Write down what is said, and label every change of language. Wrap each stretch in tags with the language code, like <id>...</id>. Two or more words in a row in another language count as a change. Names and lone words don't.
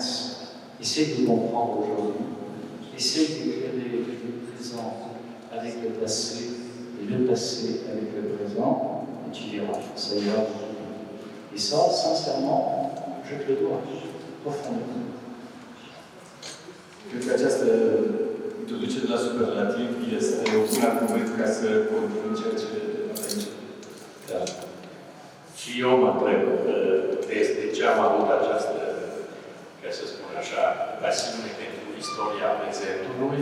<fr>Essaye de comprendre aujourd'hui. Essaye d'éclairer le présent avec le passé et le passé avec le présent, et tu verras, ça ira. Et ça, sincèrement, je te le dois, profondément.</fr> <ro>Cred că această introducere la superlativ este un bun argument ca să continuăm ceea ce aici. Da. Și eu mă întreb de ce am avut această, ca să spun așa, pasiune pentru istoria prezentului.</ro>